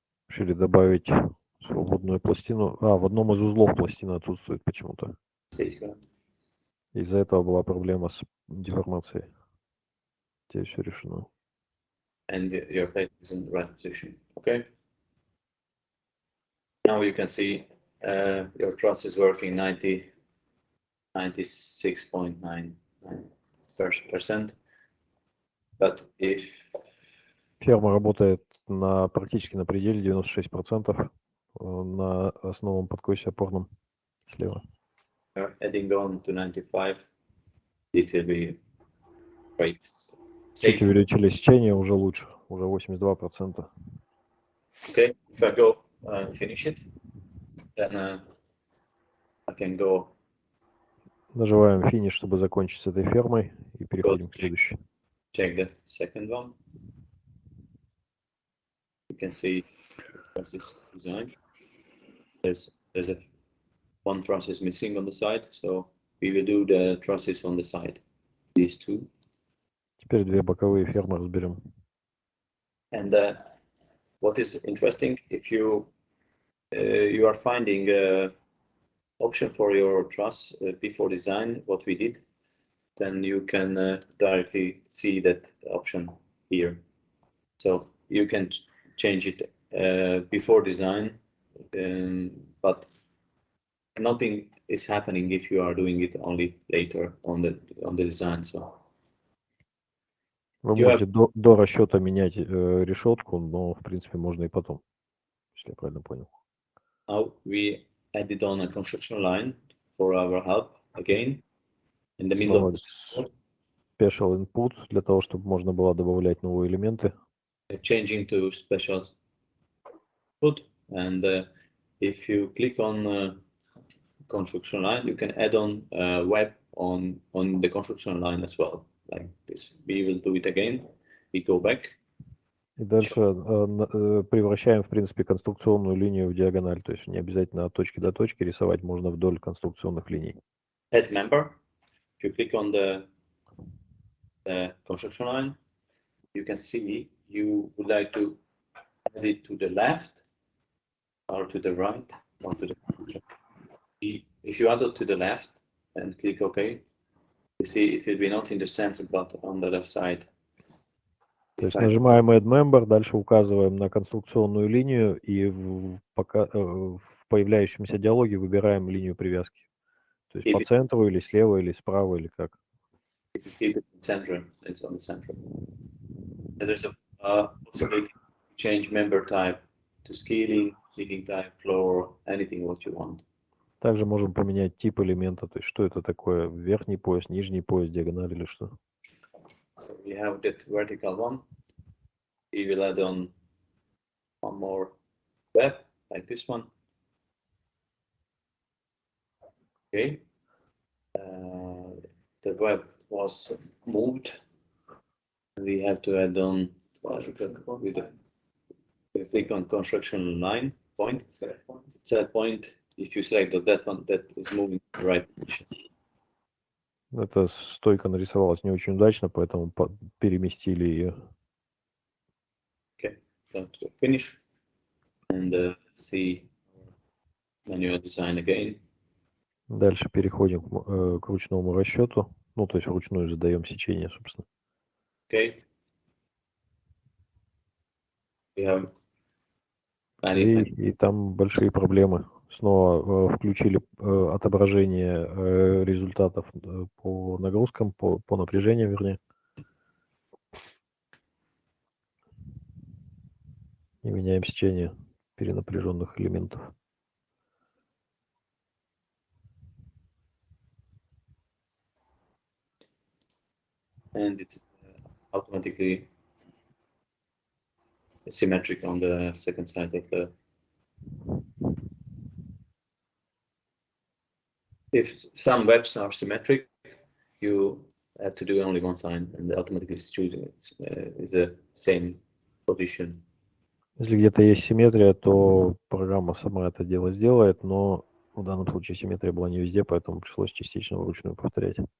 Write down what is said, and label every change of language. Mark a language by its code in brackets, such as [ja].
[ru] Решили добавить свободную пластину. В одном из узлов пластина отсутствует почему-то. Из-за этого была проблема с деформацией. Теперь все решено. [en] And your plate is in the right position. Okay. Now you can see your truss is working 96.9%. But if [ru] ферма работает практически на пределе 96% на основном подкосе опорном слева. [en] Adding on to 95, it will be great. [ru] Чуть увеличили сечение, уже лучше, уже 82%. [en] Okay, if I go finish it, then I can go. [ru] Нажимаем финиш, чтобы закончить с этой фермой, и переходим к следующей. [en] Check the second one. You can see this design. There's one truss is missing on the side, so we will do the trusses on the side. These two. [ru] Теперь две боковые фермы разберем. [en] And what is interesting, if you are finding option for your truss before design, what we did, then you can directly see that option here. So you can change it before design, but nothing is happening if you are doing it only later on the design. So [ru] вы можете до расчета менять решетку, но в принципе можно и потом, если я правильно понял. [en] Now we added on a construction line for our help again in the middle of the special input [ru] для того, чтобы можно было добавлять новые элементы. [en] Changing to special input, and if you click on construction line, you can add on web on the construction line as well, like this. We will do it again. We go back. [ru] И дальше превращаем, в принципе, конструкционную линию в диагональ, то есть не обязательно от точки до точки рисовать, можно вдоль конструкционных линий. [en] Add member. If you click on the construction line, you can see you would like to add it to the left or to the right, or to the left. If you add it to the left and click OK, you see it will be not in the center, but on the left side. [ru] То есть нажимаем Add Member, дальше указываем на конструкционную линию и в появляющемся диалоге выбираем линию привязки. То есть по центру или слева, или справа, или как. [en] If you keep it in center, it's on the center. And there's a possibility to change member type to scaling type, floor, anything what you want. [ru] Также можем поменять тип элемента, то есть что это такое, верхний пояс, нижний пояс, диагональ или что. [en] So we have that vertical one. We will add on one more web, like this one. Okay. The web was moved. We have to add on with click on construction line point. Set point. If you select that one, that is moving to the right position. [ru] Эта стойка нарисовалась не очень удачно, поэтому переместили ее. [en] Okay, so to finish and let's see manual design again. [ru] Дальше переходим к ручному расчету, ну то есть вручную задаем сечение, собственно. [en] Okay. We have [ru] и там большие проблемы. Снова включили отображение результатов по нагрузкам, по напряжению, вернее. И меняем сечение перенапряженных элементов. [en] And it's automatically symmetric on the second side of the. If some webs are symmetric, you have to do only one side, and automatically it's choosing it's the same position. [ru] Если где-то есть симметрия, то программа сама это дело сделает, но в данном случае симметрия была не везде, поэтому пришлось частично вручную повторять.